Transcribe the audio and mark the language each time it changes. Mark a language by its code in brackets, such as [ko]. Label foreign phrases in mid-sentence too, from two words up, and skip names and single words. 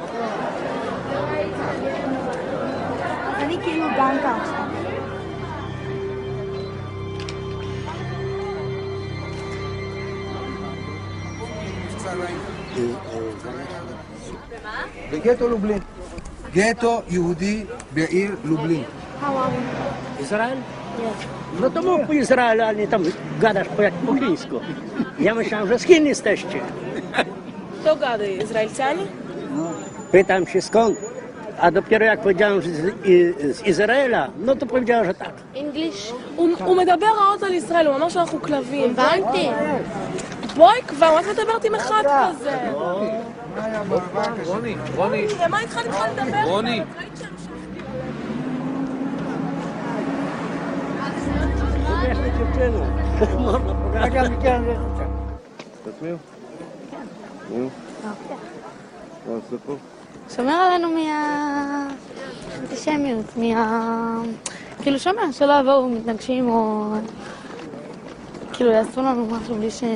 [he] אז אני כאילו דנקה עכשיו. בגטו לובלין. גטו יהודי בעיר לובלין. [pl] Izrael? No to mów po Izraelu, a nie tam gadasz po chińsku. Ja myślałem, że z Chin jesteście. Kto gada? Izraelczanie? Pytam się skąd, a dopiero jak powiedziałem, że z Izraela, no to powiedziała, że tak. [en] English? [he] הוא מדבר רעות על ישראל, הוא אמר שאנחנו כלבים. הבנתי. בואי כבר, את מדברת עם אחד כזה. רוני. למה התחלת לדבר? רוני. שומר עלינו מהאנטישמיות, כאילו שומר, שלא יבואו מתנגשים או כאילו יעשו לנו משהו בלי ש...